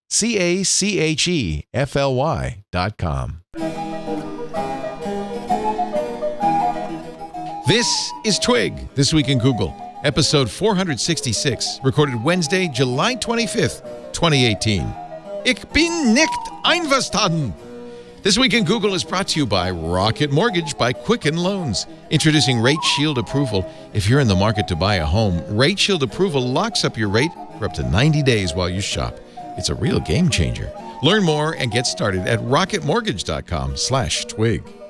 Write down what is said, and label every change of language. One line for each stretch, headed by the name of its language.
English: CACHEFLY.com. This is Twig, This Week in Google, episode 466, recorded Wednesday, July 25th, 2018.
German: Ich bin nicht einverstanden.
English: This Week in Google is brought to you by Rocket Mortgage by Quicken Loans. Introducing Rate Shield Approval. If you're in the market to buy a home, Rate Shield Approval locks up your rate for up to 90 days while you shop. It's a real game changer. Learn more and get started at rocketmortgage.com/twig.